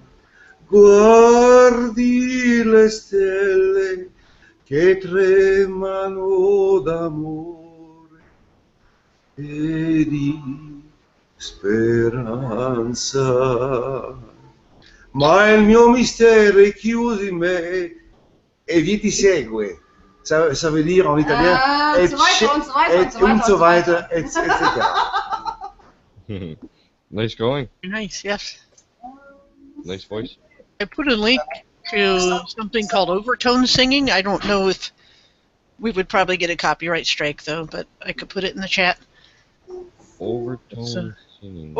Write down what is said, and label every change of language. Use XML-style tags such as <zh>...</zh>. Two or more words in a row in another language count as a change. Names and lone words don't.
<it>guardi le stelle che tremano d'amore e di speranza, ma il mio mistero è chiuso in me e vi ti segue.</it> <fr>Ça veut dire en italien</fr> <de>und so weiter.</de> <en>It's Nice going. Nice, yes. Nice voice. I put a link to something called overtone singing. I don't know if we would probably get a copyright strike though, but I could put it in the chat. Overtone singing.</en>